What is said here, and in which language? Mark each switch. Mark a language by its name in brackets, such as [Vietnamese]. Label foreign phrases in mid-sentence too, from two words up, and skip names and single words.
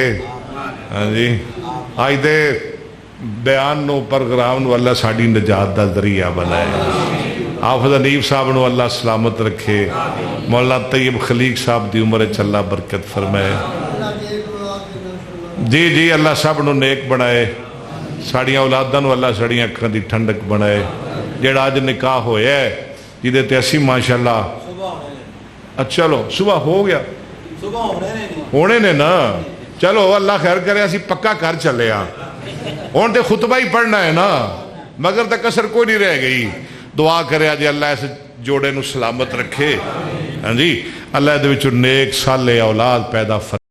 [Punjabi] ہاں جی آج دے بیان نو پروگرام نو اللہ ساڑی نجات دا ذریعہ بنائے. حافظ حنیف صاحب نو اللہ سلامت رکھے. مولانا طیب خلیق صاحب دی عمر چلا برکت فرمائے. جی جی اللہ سب نو نیک بنائے. ساڑیاں اولاداں نو اللہ ساڑیاں اکھاں دی ٹھنڈک بنائے. جیڑا آج نکاح ہویا ہے جیدے تے اسی ماشاءاللہ. اچھا چلو صبح ہو گیا, ہونے نے نا. چلو اللہ خیر کرے, اسی پکا کر چلے ہاں. ہون تے خطبہ ہی پڑھنا ہے نا, مگر تے کسر کوئی نہیں رہ گئی. دعا کرے آج اللہ اس جوڑے نو سلامت رکھے. ہاں جی اللہ دے وچوں نیک صالح اولاد پیدا فرمائے.